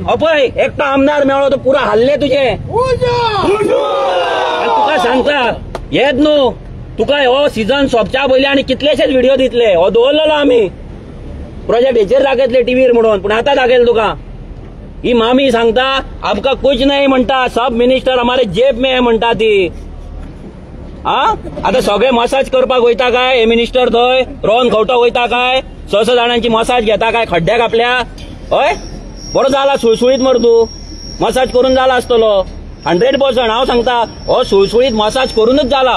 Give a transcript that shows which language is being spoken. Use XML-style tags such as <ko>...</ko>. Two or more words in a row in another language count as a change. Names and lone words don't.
<kok>हो पळय एकटो आमदार मेळ्ळो तो पुरा हल्ले तुजे. आनी तुका सांगता हेच न्हू, तुका हो सीझन सोंपच्या पयलीं आनी कितलेशेच व्हिडिओ दितले. हो दवरलेलो आमी प्रोजेक्ट हेचेर दाखयतले टीव्हीर म्हणून, पूण आतां दाखयले तुका. ही मामी सांगता आमकां कुछ नाही म्हणटा.</kok> <hi>सब मिनिस्टर हमारे जेब में है</hi> <kok>म्हणटा ती. आता सगळे मसाज करपाक वयता काय हे मिनिस्टर? थंय रोहन खंवटो वयता काय? 600 जाणांची मसाज घेता काय खड्ड्याक आपल्या? हय बरो जाला सुळसुळीत मर तू मसाज करून जाला आसतलो 100%. हांव सांगता हो सुळसुळीत मसाज करूनच जाला.</kok>